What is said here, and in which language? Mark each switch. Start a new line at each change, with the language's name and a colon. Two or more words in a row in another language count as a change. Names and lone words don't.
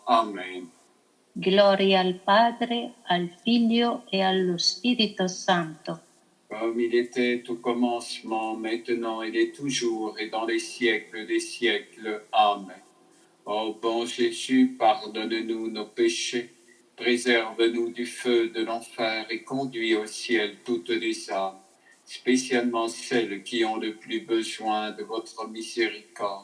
Italian: Amen. Gloria al Padre, al Figlio e allo Spirito Santo.
French: Comme il était au commencement, maintenant il est toujours et dans les siècles des siècles. Amen. Ô bon Jésus, pardonne-nous nos péchés, préserve-nous du feu de l'enfer et conduis au ciel toutes les âmes, spécialement celles qui ont le plus besoin de votre miséricorde.